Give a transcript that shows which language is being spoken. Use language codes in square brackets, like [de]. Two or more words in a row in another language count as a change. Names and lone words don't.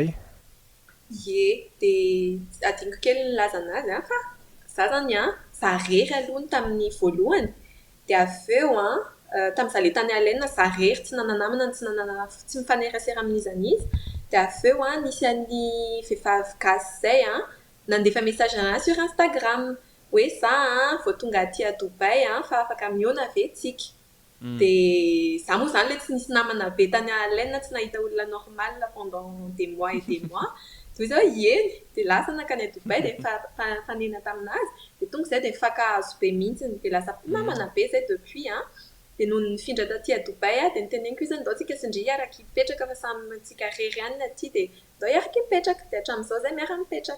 [mg] Ie, dia adiniko kely nilaza anazy fa za zany za rery aloha tamin'ny voalohany dia avy eo tamin'izaho ilay tany alaina za rery tsy nananamana tsy mifanerasera amin'izy an'izy dia avy eo nisy an'ny vehivavy gasy izay nandefa message anazy sur Instagram hoe za vao tonga aty a Dubai fa afaka mihaona ve tsika. Dia za moa zany ilay tsy nisy namana be tany alaina, tsy nahita olona normal [fr] pendant des mois et des mois. [mg] Dia zao eny dia lasa nakany a Dubai dia fanena taminazy dia tonga izay dia mifankahazo be mihitsy dia lasa namana be izay depuis dia noho nifindra taty a Dubai dia niteneniko izy ndao tsika sindry hiaraka hipetraka fa samy tsika rery ihany aty dia ndao hiaraka hipetraka dia hatramin'izao izay miaraka mipetraka.